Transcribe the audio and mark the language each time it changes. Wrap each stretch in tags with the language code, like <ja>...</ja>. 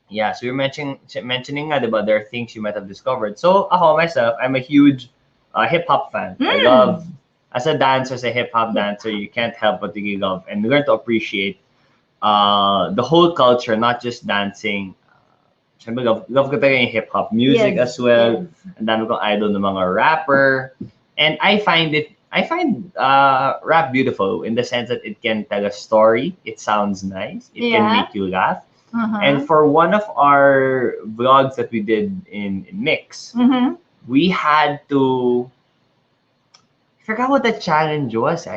<en>Yeah, so you're mentioning nga, diba, there are things you might have discovered. So, ako, myself, I'm a huge hip-hop fan. I love, as a dancer, as a hip-hop dancer, you can't help but to love and learn to appreciate the whole culture, not just dancing.</en> <tl>Siyempre, love ko talaga yung hip-hop music as well. Ang dami kong idol ng mga rapper.</tl> <en>And I find rap beautiful in the sense that it can tell a story. It sounds nice. It can make you laugh. And for one of our vlogs that we did in Mix, we had to, I forgot what the challenge was.</en>